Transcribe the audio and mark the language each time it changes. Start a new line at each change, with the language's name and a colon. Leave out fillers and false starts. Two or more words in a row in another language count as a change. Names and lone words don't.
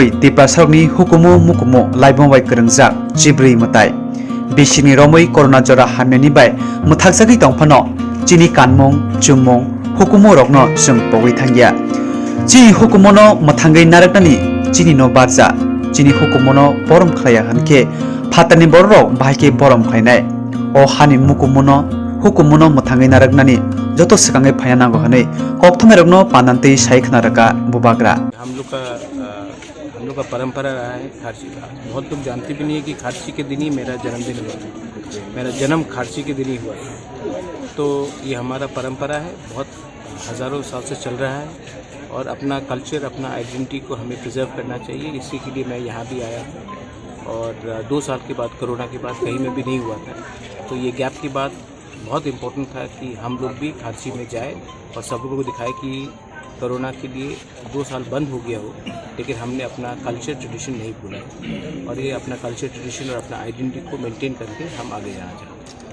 Kok Borok: Tripura sarokni hukumu mukumu laibongbai kwrwngjak jibri mutai bisini romui corona jora hamyani bai muthakjagui tongphano chini kanmung chumung hukumu rokno jung pogui thangya chi hukumuno muthangui naraknani chini no barja chini hukumuno borom khlaya hanke Fatani borok bahike borom khainai o hani mukumuno hukumuno muthangai naraknani joto sikangai phayanango hanai Koktwma rokno panantei saikna raka bubagra
Hindi: हम लोग का परंपरा रहा है खारसी का बहुत लोग जानते भी नहीं है कि खारसी के दिन ही मेरा जन्मदिन हुआ मेरा जन्म खारसी के दिन ही हुआ तो ये हमारा परंपरा है बहुत हज़ारों साल से चल रहा है और अपना कल्चर अपना आइडेंटिटी को हमें प्रिजर्व करना चाहिए इसी के लिए मैं यहाँ भी आया हूँ और 2 साल के बाद कोरोना के बाद कहीं में भी नहीं हुआ था तो ये गैप के बाद बहुत इम्पोर्टेंट था कि हम लोग भी खारसी में जाए और सब लोगों को दिखाए कि कोरोना के लिए 2 साल बंद हो गया हो लेकिन हमने अपना
English: culture tradition
Hindi: नहीं भूला और ये अपना
English: culture tradition
Hindi: और अपना आइडेंटिटी को मेंटेन करके हम आगे जाना चाहते हैं